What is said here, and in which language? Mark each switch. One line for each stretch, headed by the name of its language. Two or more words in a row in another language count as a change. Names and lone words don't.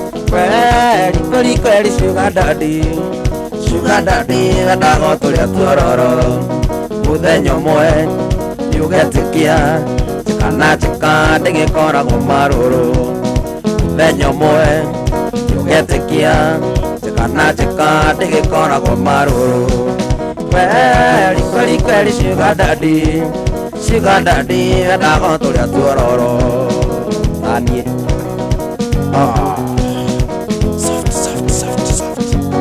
Swahili: Kweli, kweli, kweli,
English: sugar daddy, sugar daddy,
Kikuyu: wendaga ũtũrĩa tuororo. Mũthenya ũmwe nĩ ũgetĩkia, njĩka na njĩka ndĩgĩkoragwo marũrũ. Mũthenya ũmwe nĩ ũgetĩkia, njĩka na njĩka ndĩgĩkoragwo marũrũ.
Swahili: Kweli, kweli, kweli,
English: sugar daddy, sugar daddy,
Kikuyu: wendaga ũtũrĩa tuororo. Tanie. Ah.
English: Soft, soft, soft, soft.